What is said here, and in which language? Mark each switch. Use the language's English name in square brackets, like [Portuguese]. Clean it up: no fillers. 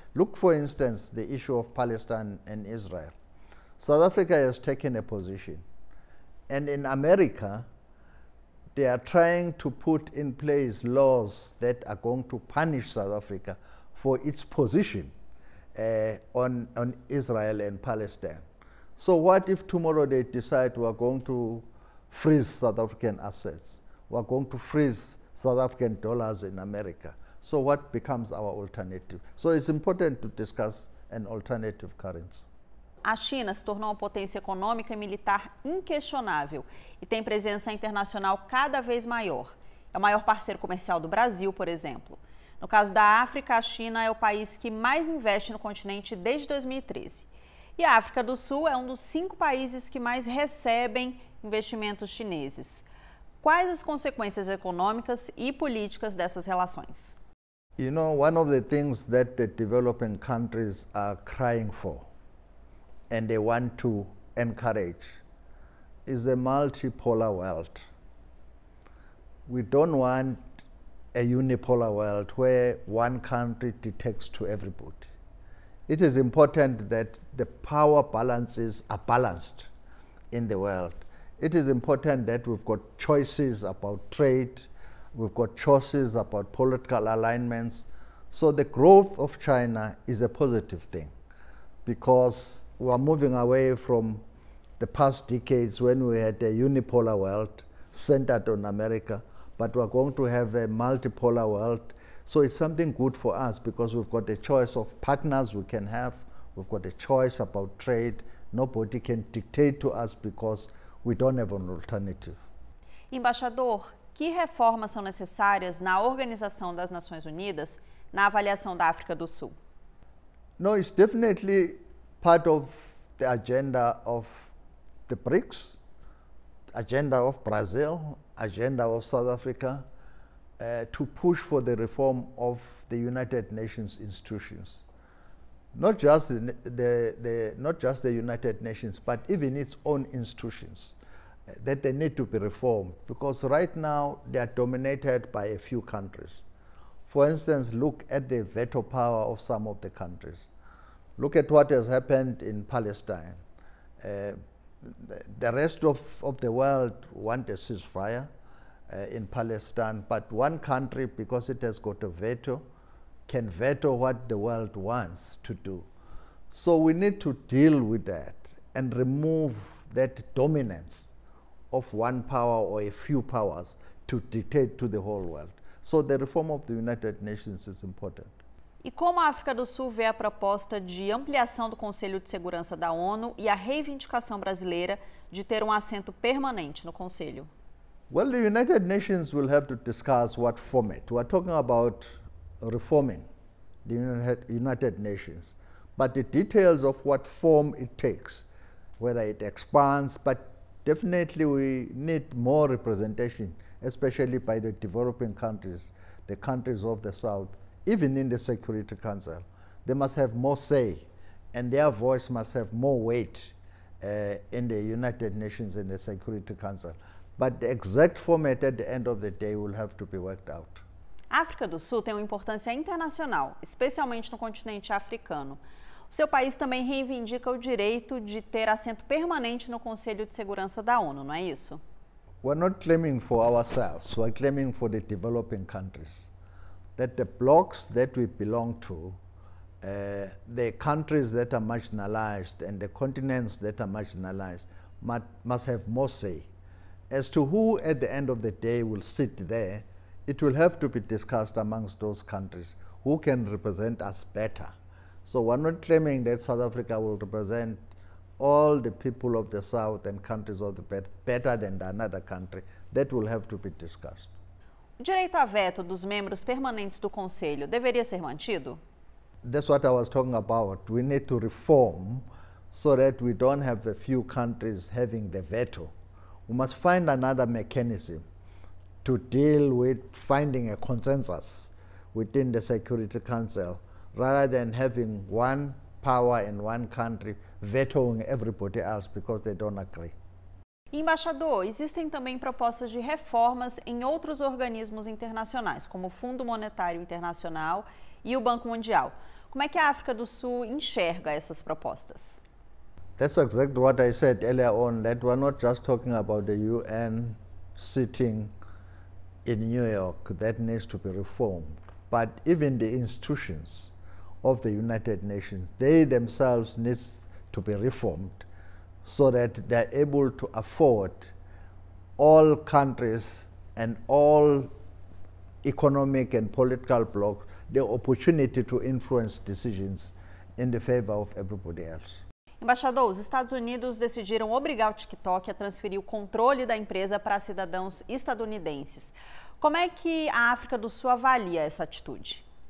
[English] Look, for instance, the issue of Palestine and Israel. South Africa has taken a position, and in America, they are trying to put in place laws that are going to punish South Africa for its position on Israel and Palestine. So what if tomorrow they decide we are going to freeze South African assets? We are going to freeze South African dollars in America. So what becomes our alternative? So it's important to discuss an alternative currency. [Portuguese] A China se tornou uma potência econômica e militar inquestionável e tem presença internacional cada vez maior. É o maior parceiro comercial do Brasil, por exemplo. No caso da África, a China é o país que mais investe no continente desde 2013. E a África do Sul é um dos 5 países que mais recebem investimentos chineses. Quais as consequências econômicas e políticas dessas relações? [English] You know, one of the things that the developing countries are crying for and they want to encourage is a multipolar world. We don't want a unipolar world where one country dictates to everybody. It is important that the power balances are balanced in the world. It is important that we've got choices about trade, we've got choices about political alignments. So the growth of China is a positive thing, because we are moving away from the past decades when we had a unipolar world centered on America, but we're going to have a multipolar world. So it's something good for us because we've got a choice of partners we can have, we've got a choice about trade. Nobody can dictate to us because we don't have an alternative. [Portuguese] Embaixador, que reformas são necessárias na Organização das Nações Unidas na avaliação da África do Sul? [English] No, it's definitely part of the agenda of the BRICS, agenda of Brazil, agenda of South Africa, to push for the reform of the United Nations institutions. Not just the United Nations, but even its own institutions, that they need to be reformed, because right now they are dominated by a few countries. For instance, look at the veto power of some of the countries. Look at what has happened in Palestine. The rest of the world want a ceasefire in Palestine, but one country, because it has got a veto, can veto what the world wants to do. So we need to deal with that and remove that dominance of one power or a few powers to dictate to the whole world. So the reform of the United Nations is important. [Portuguese] E como a África do Sul vê a proposta de ampliação do Conselho de Segurança da ONU e a reivindicação brasileira de ter um assento permanente no Conselho? [English] Well, the United Nations will have to discuss what format. We are talking about reforming the United Nations, but the details of what form it takes, whether it expands, but definitely we need more representation, especially by the developing countries, the countries of the South, even in the Security Council. They must have more say, and their voice must have more weight in the United Nations and the Security Council. But the exact format at the end of the day will have to be worked out. [Portuguese] A África do Sul tem uma importância internacional, especialmente no continente africano. O seu país também reivindica o direito de ter assento permanente no Conselho de Segurança da ONU, não é isso? [English] We're not claiming for ourselves, we're claiming for the developing countries. That the blocks that we belong to, the countries that are marginalized and the continents that are marginalized must have more say. As to who at the end of the day will sit there, it will have to be discussed amongst those countries who can represent us better. So we're not claiming that South Africa will represent all the people of the South and countries of the better than another country. That will have to be discussed. [Portuguese] O direito a veto dos membros permanentes do Conselho deveria ser mantido? [English] That's what I was talking about. We need to reform so that we don't have a few countries having the veto. We must find another mechanism to deal with finding a consensus within the Security Council rather than having one power in one country vetoing everybody else because they don't agree. [Portuguese] Embaixador, existem também propostas de reformas em outros organismos internacionais, como o Fundo Monetário Internacional e o Banco Mundial. Como é que a África do Sul enxerga essas propostas? [English] That's exactly what I said earlier on, that we're not just talking about the UN sitting in New York that needs to be reformed, but even the institutions of the United Nations, they themselves need to be reformed so that they're able to afford all countries and all economic and political blocs the opportunity to influence decisions in the favor of everybody else. [Portuguese] Embaixador, os Estados Unidos decidiram obrigar o TikTok a transferir o controle da empresa para cidadãos estadunidenses. Como é que a África do Sul avalia essa atitude?